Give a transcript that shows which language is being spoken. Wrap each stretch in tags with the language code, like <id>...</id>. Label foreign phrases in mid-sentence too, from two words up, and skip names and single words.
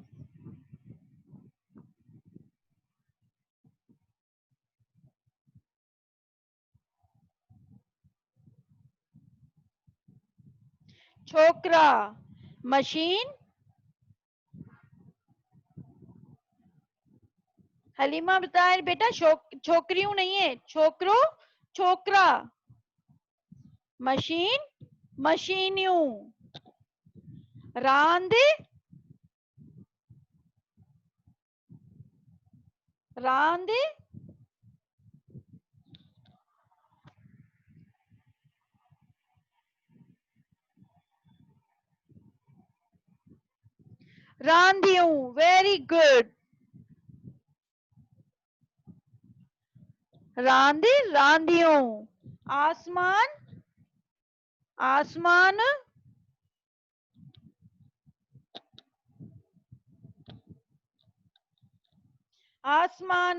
<sd>چھوکرا. مشین.</sd> <ur>حلیمہ بتائے بیٹا, چھوکریوں نہیں ہے, چھوکرو, چھوکرا.</ur> <sd>مشین, مشینیوں. راند, راند. راندھیوں.</sd> <en>very good.</en> <sd>راند, راندھیوں. آسمان, آسمان. آسمان.</sd>